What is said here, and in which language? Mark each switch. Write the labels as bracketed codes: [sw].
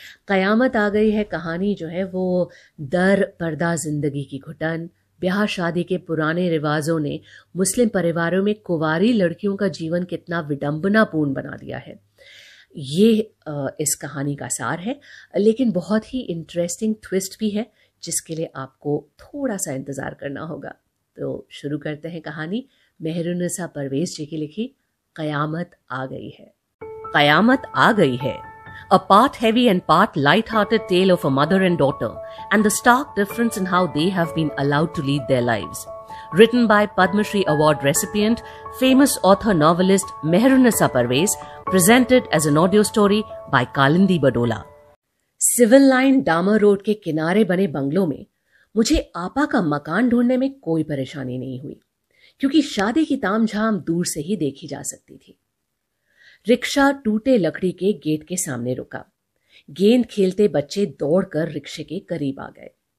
[hi] कयामत आ गई है कहानी जो है वो दर पर्दा जिंदगी की घुटन, ब्याह शादी के पुराने रिवाजों ने मुस्लिम परिवारों में कुंवारी लड़कियों का जीवन कितना विडंबनापूर्ण बना दिया है, ये इस कहानी का सार है। लेकिन बहुत ही इंटरेस्टिंग ट्विस्ट भी है जिसके लिए आपको थोड़ा सा इंतज़ार करना होगा। तो शुरू करते हैं कहानी मेहरुन्निसा परवेज जी की लिखी कयामत आ गई है। [en] कयामत आ गई है, a part heavy and part light-hearted tale of a mother and daughter and the stark difference in how they have been allowed to lead their lives. Written by Padma Shri Award recipient, famous author novelist Mehrunisa Parvez, presented as an audio story by Kalindi Badola. [hi] Civil line डामर road के किनारे बने बंगलों में मुझे आपा का मकान ढूंढने में कोई परेशानी नहीं हुई, क्योंकि शादी की तामझाम दूर से ही देखी जा सकती थी। रिक्शा टूटे लकड़ी के गेट के सामने रुका। गेंद खेलते बच्चे दौड़कर रिक्शे के करीब आ गए।